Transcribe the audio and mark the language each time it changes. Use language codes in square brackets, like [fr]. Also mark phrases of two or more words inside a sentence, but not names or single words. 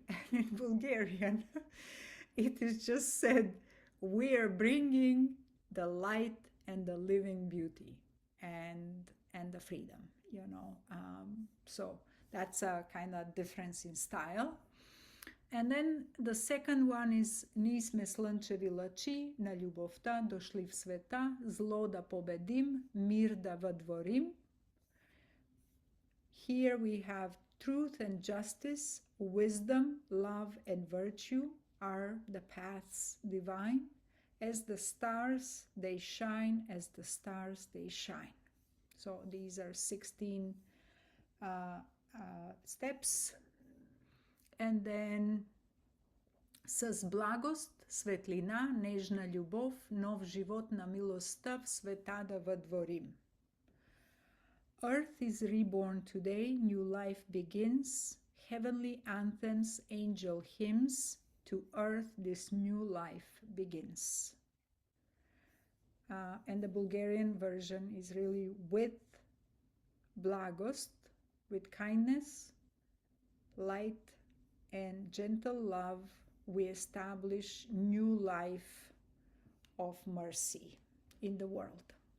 [en] And in Bulgarian, it is just said, we are bringing the light and the living beauty and the freedom, you know. So that's a kind of difference in style. And then the second one is [bg] Ние сме слънчеви лъчи на любовта, дошли в света, зло да победим, мир да въдворим. [en] Here we have truth and justice, wisdom, love and virtue are the paths divine, As the stars, they shine, as the stars, they shine. So these are 16 steps. And then [bg] с благост, светлина, нежна любов, нов живот на милостта в света да въдворим. [en] Earth is reborn today, new life begins, heavenly anthems, angel hymns, to earth this new life begins. And the Bulgarian version is really with blagost, with kindness, light, and gentle love, we establish new life of mercy in the world.